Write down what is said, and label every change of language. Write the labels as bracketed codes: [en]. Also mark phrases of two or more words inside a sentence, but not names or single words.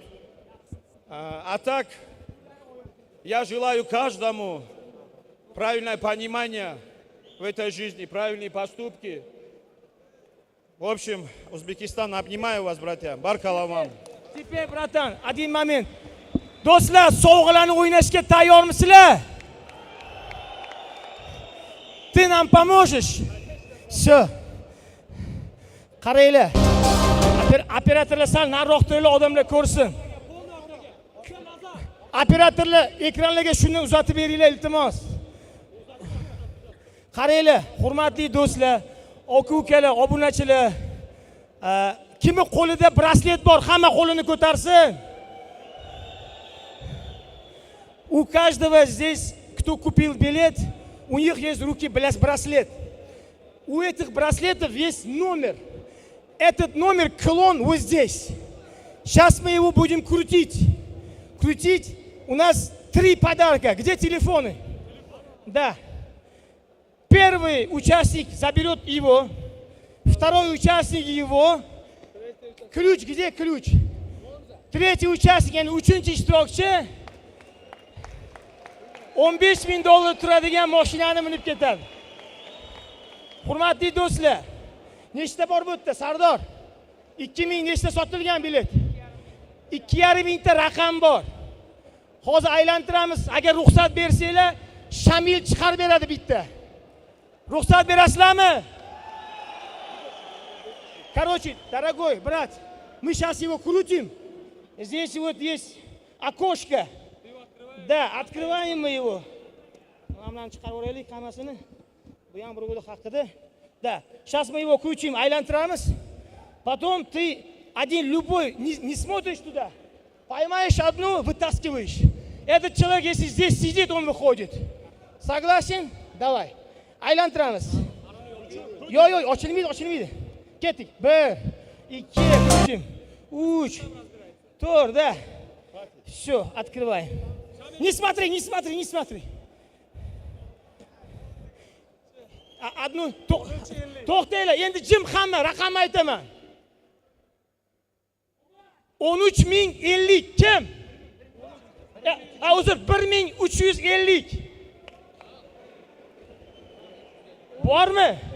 [ru] А так, я желаю каждому правильное понимание в этой жизни, правильные поступки. В общем, Узбекистан, обнимаю вас, братья. Баркалла вам. Теперь, братан, один момент. [uz] Do'stlar, sovg'alarni o'ynashga tayyormisizlar? Ты нам поможешь? Все. Qaranglar. Operatorlar sal nariroq turinglar, odamlar ko'rsin. Operatorlar ekranlarga shuni uzatib beringlar, iltimos. Qaranglar, hurmatli do'stlar, aka-ukalar, obunachilar. Kimni qo'lida braslet bor, hamma qo'lini ko'tarsin. [ru] У каждого здесь, кто купил билет, у них есть в руке браслет. У этих браслетов есть номер. Этот номер клон вот здесь. Сейчас мы его будем крутить. Крутить. У нас 3 подарка. Где телефоны? Да. Первый участник заберет его. Второй участник его. Ключ, где ключ? Третий участник, [uz] yani uchinchi ishtirokchi $15,000 turadigan mashinani minib ketadi. Hurmatli do'stlar, nechta bor bu yerda Sardor? 2000 nechta sotilgan bilet? 2,5 ta raqam bor. Hozir aylantiramiz. Agar ruxsat bersanglar, Shamil chiqarib beradi bitta. Ruxsat berasizlarmi? [ru] Короче, дорогой брат, мы сейчас его крутим. Здесь вот есть окошко. Да, открываем мы его. [uz] Намнан chiqarib o'raylik hammasini. Bu ham bir go'da haqida. [ru] Да, сейчас мы его крутим, aylantiramiz. Потом ты один любой не смотришь туда. Поймаешь одну, вытаскиваешь. Этот человек, если здесь сидит, он выходит. Согласен? Давай. [uz] Aylantiramiz. Yo'q, ochilmaydi. Ketdik. 1, 2, 3, 4, [ru] да. Все, открываем. Не смотри. Одну, [uz] to'xtanglar, endi jim hamma raqam aytaman. 13,050 kim? Uzr, 1,350. Bormi?